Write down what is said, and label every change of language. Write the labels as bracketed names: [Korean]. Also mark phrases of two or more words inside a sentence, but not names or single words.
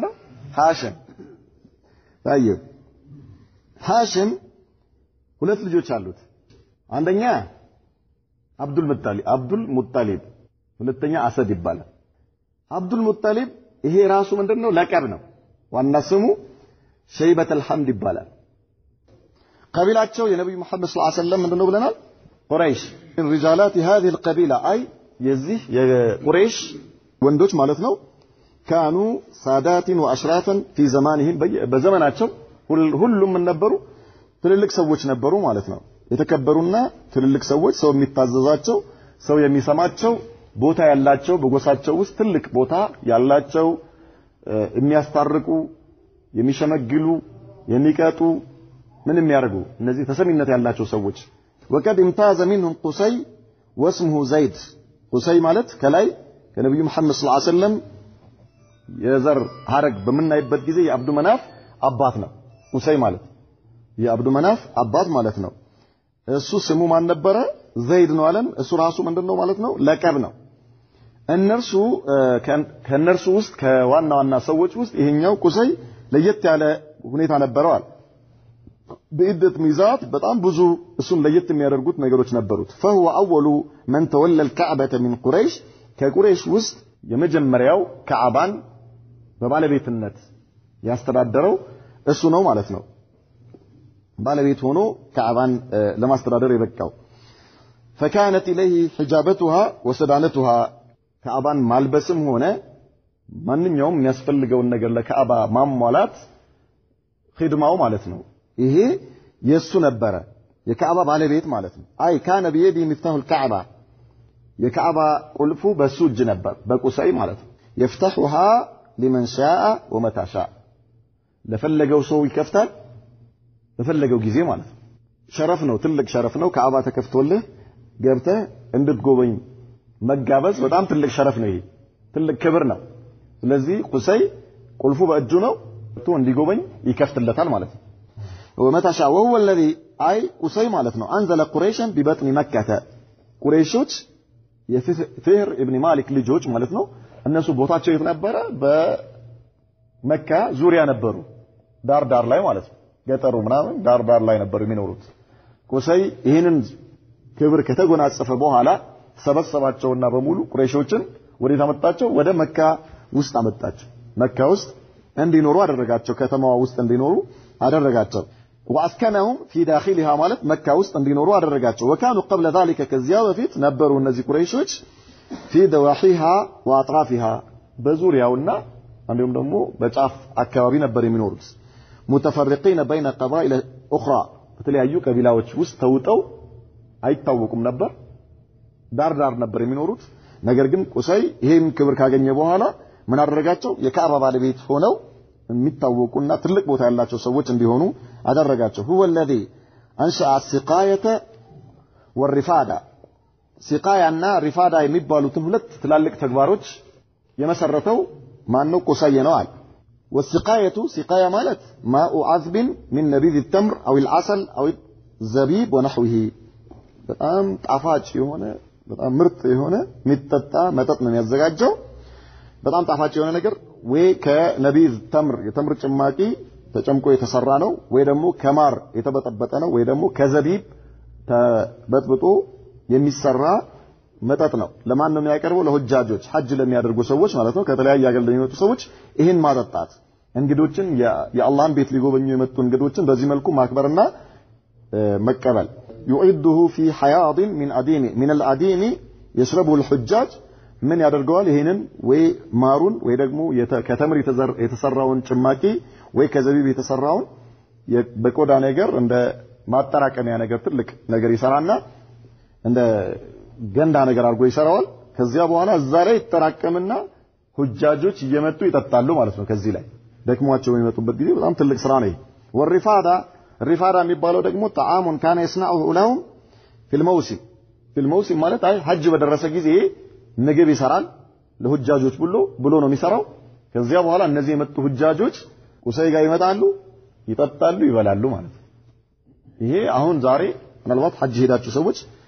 [Amharic] ነው ሃሽም طيب ሃሽም ሁለት ልጆች አሉት አንደኛ አብዱል ሙጣሊብ ሁለተኛ አሰድ ይባላል አብዱል ሙጣሊብ ይሄ ራሱ ምንድነው ለቀብ ነው ዋና ስሙ ሸይበተል ሐምድ ይባላል ቀቢላቸው የነብዩ መሐመድ [Arabic] صلى الله عليه وسلم [Amharic] ምንድነው ብለናል ቁረይሽ [Arabic] الرجالات هذه القبيله اي [Amharic] የዚህ የቁረይሽ ወንዶች ማለት ነው [Arabic] كانوا سادات واشرافا في زمانهم [Amharic] በዘመናቸው ሁሉም ነበሩ ትልልቅ ሰዎች ነበሩ ማለት ነው የተከበሩና ትልልቅ ሰዎች ሰው የሚታዘዛቸው ሰው የሚሰማቸው ቦታ ያላቸው በጎሳቸው ውስጥ ትልቅ ቦታ ያላቸው የሚያስታርቁ የሚሸመግሉ የሚቀጡ ምን የሚያርጉ እነዚህ ተሰሚነት ያላቸው ሰዎች [Arabic] وقد امتاز منهم قصي واسمه زيد [Amharic] قصي ማለት ከላይ ከነብዩ መሐመድ [Arabic] صلى الله عليه وسلم [Amharic] የዘር ሐረግ በመናይበት ጊዜ የአብዱ መናፍ አባት ነው ቁሰይ ማለት የአብዱ መናፍ አባት ማለት ነው እሱ ስሙ ማን ነበረ ዘይድ ነው አለን እሱ ራሱ ምንድነው ማለት ነው ለቀብ ነው እነርሱ ከነርሱ ውስጥ ከዋናዋና ሰዎች ውስጥ ይሄኛው ቁሰይ ለየት ያለ ሁኔታ ነበረዋል በእድት ሚዛት በጣም ብዙ እሱን ለየት የሚያደርጉት ነገሮች ነበሩት [Arabic] فهو اول من تولى الكعبة من قريش [Amharic] ከቁረይሽ ውስጥ የመጀመሪያው ካዕባን በባለቤትነት ያስተዳደረው እሱ ነው ማለት ነው ባለቤት ሆኖ ካዕባን ለማስተዳደር የበቃው [Arabic] فكانت اليه حجابتها وسدانتها [Amharic] ካዕባን ማልበስም ሆነ ማንኛውም የሚያስፈልገውን ነገር ለካዕባ ማሟላት ኺድማው ማለት ነው ይሄ የሱ ነበረ የካዕባ ባለቤት ማለት ነው [Arabic] أي كان بيدي مفتاح الكعبة [Amharic] የካዕባ ቁልፉ በሱ እጅ ነበር በቁሰይ ማለት ነው [Arabic] يفتحها لمن شاء ومتى [Amharic] شاء ለፈለገው ሰው ይከፍታል ለፈለገው ጊዜ ማለት ነው ሸረፍ ነው ትልቅ ሸረፍ ነው ካዕባ ተከፍቶልህ ገብተህ እንድትጎበኝ መጋበዝ በጣም ትልቅ ሸረፍ ነው ይሄ ትልቅ ክብር ነው ስለዚህ ቁሰይ ቁልፉ በእጁ ነው እንዲጎበኝ ይከፍትለታል ማለት ነው [Arabic] ومتى شاء وهو الذي اي قصي [Amharic] ማለት ነው [Arabic] انزل قريشا ببطن مكه [Amharic] ቁረይሾች የፊህር ኢብኑ ማሊክ ልጆች ማለት ነው እነሱ ቦታቸው የት ነበረ በመካ ዙሪያ ነበሩ ዳር ላይ ማለት ነው ገጠሩ ምናምን ዳር ላይ ነበሩ የሚኖሩት ቁሰይ ይሄንን ክብር ከተጎናጸፈ በኋላ ሰበሰባቸውና በሙሉ ቁረይሾችን ወዴት አመጣቸው ወደ መካ ውስጥ አመጣቸው መካ ውስጥ እንዲኖሩ አደረጋቸው ከተማዋ ውስጥ እንዲኖሩ አደረጋቸው [Arabic] واسكنهم في داخلها [Amharic] ማለት መካ ውስጥ እንዲኖሩ አደረጋቸው [Arabic] وكانوا قبل [Amharic] ذلك ከዚያ በፊት ነበሩ እነዚህ ቁረይሾች [Arabic] في دواحيها واطرافها [Amharic] በዙሪያውና እንዲሁም ደግሞ በጫፍ አካባቢ ነበር የሚኖሩት [Arabic] متفرقين بين قبائل اخرى [Amharic] በተለያዩ ቀቢላዎች ውስጥ ተውጠው አይታወቁም ነበር ዳር ነበር የሚኖሩት ነገር ግን ቁሰይ ይሄን ክብር ካገኘ በኋላ ምን አደረጋቸው የካዕባ ባለቤት ሆነው የሚታወቁና ትልቅ ቦታ ያላቸው ሰዎች እንዲሆኑ አደረጋቸው [Arabic] هو الذي انشأ السقاية والرفادة [Amharic] ሲቃያና ሪፋዳ የሚባሉትን ሁለት ትላልቅ ተግባሮች [Arabic] የመሰረተው ማን ነው ቁሰይ ነው አለ والسقاية سقاية ማለት ماء عذب من نبيذ التمر او العسل او الزبيب ونحوه [Amharic] በጣም ጣፋጭ የሆነ በጣም ምርጥ የሆነ የሚጠጣ መጠጥ ነው ያዘጋጀው በጣም ጣፋጭ የሆነ ነገር ወይ ከነቢዝ ተምር የተምር ጭማቂ ተጨምቆ የተሰራ ነው ወይ ደግሞ ከማር የተበጠበጠ ነው ወይ ደግሞ ከዘቢብ ተበጥብጦ የሚሰራ መጠጥ ነው ለማን ነው የሚያቀርበው ለሁጃጆች ሐጅ ለሚያደርጉ ሰዎች ማለት ነው ከተለያየ ሀገር ለሚመጡ ሰዎች ይሄን ማጠጣት እንግዶችን የአላህን ቤት ሊጎበኙ የመጡ እንግዶችን በዚህ መልኩ ማክበርና መቀበል [Arabic] يعده في حياض من العدين يشربه الحجاج من [Amharic] ያደርገዋል ይሄንን ወይ ማሩን ወይ ደግሞ ከተምር የተሰራውን ጭማቂ ወይ ከዘቢብ የተሰራውን በቆዳ ነገር እንደ ማጠራቀሚያ ነገር ትልቅ ነገር ይሰራና እንደ ገንዳ ነገር አድርጎ ይሰራዋል ከዚያ በኋላ እዛ ላይ ይተራቀምና ሁጃጆች እየመጡ ይጠጣሉ ማለት ነው ከዚህ ላይ ደክሟቸው የሚመጡበት ጊዜ በጣም ትልቅ ስራ ነው الرفادة የሚባለው ደግሞ [Arabic] طعام كان يصنعه لهم في الموسم [Amharic] ማለት አይ ሐጅ በደረሰ ጊዜ ምግብ ይሰራል ለሁጃጆች ብሎ ነው የሚሰራው ከዚያ በኋላ እነዚህ የመጡ ሁጃጆች ቁሰይ ጋር ይመጣሉ ይጠጣሉ ይበላሉ ማለት ነው ይሄ አሁን ዛሬ ምናልባት ሐጅ ሄዳችሁ ሰዎች